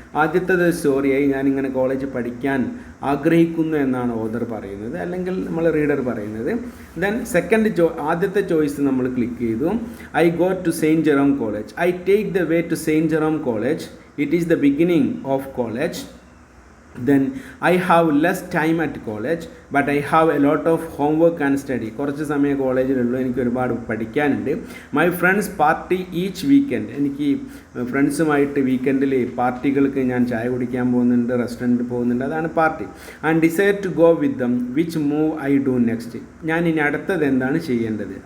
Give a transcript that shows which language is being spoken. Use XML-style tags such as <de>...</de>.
<ml>ആദ്യത്തേത് സ്റ്റോറിയായി, ഞാനിങ്ങനെ കോളേജ് പഠിക്കാൻ ആഗ്രഹിക്കുന്നു എന്നാണ് ഓതർ പറയുന്നത്, അല്ലെങ്കിൽ നമ്മൾ റീഡർ പറയുന്നത്. ദെൻ ആദ്യത്തെ ചോയ്സ് നമ്മൾ ക്ലിക്ക് ചെയ്തു.</ml> <en>I go to Saint Jerome College. I take the way to Saint Jerome College. It is the beginning of college. then I have less time at college but I have a lot of homework and study.</en> <ml>കുറച്ച് സമയം കോളേജിലുള്ളൂ, എനിക്ക് ഒരുപാട് പഠിക്കാനുണ്ട്.</ml> <en>my friends party each weekend,</en> <ml>എനിക്ക് ഫ്രണ്ട്സുമായിട്ട് വീക്കെൻഡിൽ പാർട്ടികൾക്ക് ഞാൻ ചായ കുടിക്കാൻ പോകുന്നുണ്ട്, റെസ്റ്റോറൻറ്റിൽ പോകുന്നുണ്ട്, അതാണ് party.</ml> <en>and decide to go with them, which move I do next,</en> <ml>ഞാൻ ഇനി അടുത്തത് എന്താണ് ചെയ്യേണ്ടത്.</ml>